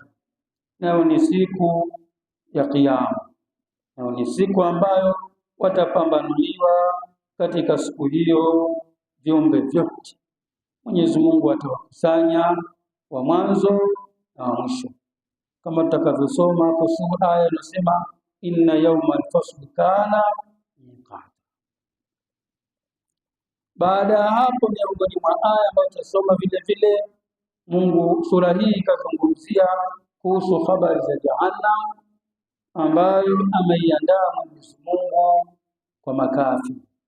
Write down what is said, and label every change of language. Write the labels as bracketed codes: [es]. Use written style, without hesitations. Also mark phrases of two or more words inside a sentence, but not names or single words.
[sw] Nayo ni siku ya Kiyama, nayo ni siku ambayo watapambanuliwa katika siku hiyo viumbe vyote. Mwenyezi Mungu atawakusanya wa mwanzo na wa mwisho, kama tutakavyosoma hapo sura aya inasema [ar] إن يوم الفصل كان ميقاتا. [sw] Baada ya hapo, miongoni mwa aya ambayo tutasoma vile vile, Mungu sura hii ikazungumzia kuhusu habari za Jahannam ambayo ameiandaa Mwenyezi Mungu kwa makafiri.